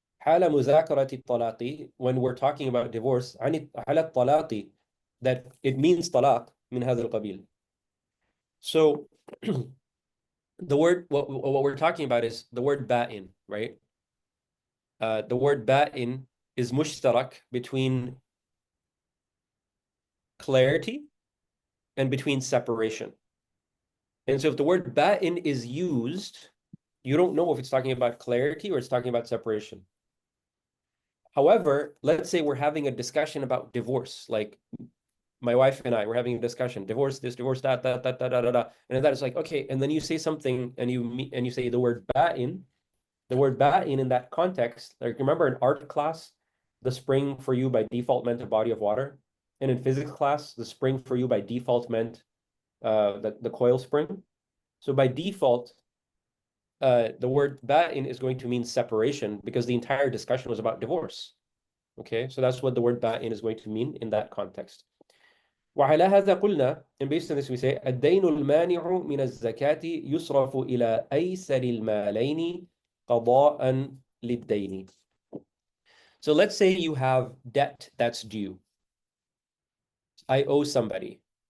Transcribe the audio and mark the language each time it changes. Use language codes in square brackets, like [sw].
[ar] حال مذاكرة الطلاق, [en] when we're talking about divorce, [ar] عن على الطلاق, [en] that it means [ar] طلاق من هذا القبيل. [en] So the word, what we're talking about is the word ba'in, right? The word ba'in is mushtarak between clarity and between separation. And so if the word ba'in is used, you don't know if it's talking about clarity or it's talking about separation. However, let's say we're having a discussion about divorce, like my wife and I were having a discussion, divorce this, divorce that, and then that is like, okay, and then you say something and you say the word ba'in. The word ba'in in that context, like remember in art class, the spring for you by default meant a body of water. And in physics class, the spring for you by default meant the coil spring. So by default, the word ba'in is going to mean separation because the entire discussion was about divorce. Okay, so that's what the word ba'in is going to mean in that context. [ar] وعلى هذا قلنا, [en] and based on this we say [ar] الدين المانع من الزكاة يصرف إلى أيسر المالين قضاء للدين. [en] So let's say you have debt that's due. I owe somebody.